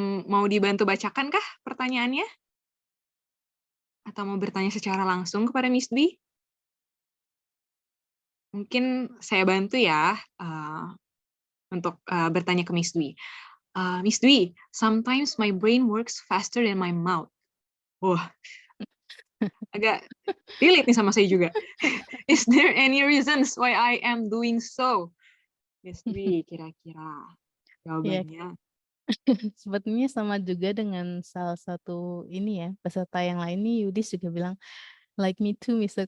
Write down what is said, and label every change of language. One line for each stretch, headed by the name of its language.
Indonesian: Mau dibantu bacakan kah pertanyaannya? Atau mau bertanya secara langsung kepada Miss Dwi? Mungkin saya bantu ya untuk bertanya ke Miss Dwi.
English: Miss Dwi, sometimes my brain works faster than my mouth.
Indonesian: Wah, agak relate nih sama saya juga.
English: Is there any reasons why I am doing so?
Indonesian: Miss Dwi, kira-kira Iya, jawabannya. sebetulnya sama juga dengan salah satu ini ya, peserta yang lain nih, Yudis juga bilang,
English: like me too,
Indonesian: Mr.